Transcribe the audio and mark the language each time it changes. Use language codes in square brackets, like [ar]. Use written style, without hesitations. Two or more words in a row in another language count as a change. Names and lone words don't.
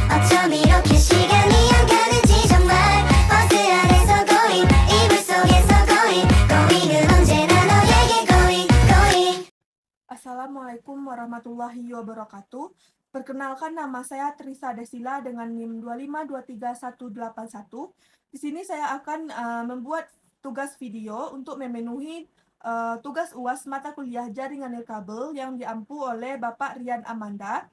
[ko] 어쩜 이렇게 시간이 안 가는지 정말 버스 안에서 고잉 이불 속에서 고잉은 언제나 너에게 고잉. [ar] السلام عليكم ورحمة الله وبركاته. [id] Perkenalkan, nama saya Trisa Desila dengan NIM 2523181. Di sini saya akan membuat tugas video untuk memenuhi tugas UAS mata kuliah jaringan nirkabel yang diampu oleh Bapak Rian Amanda.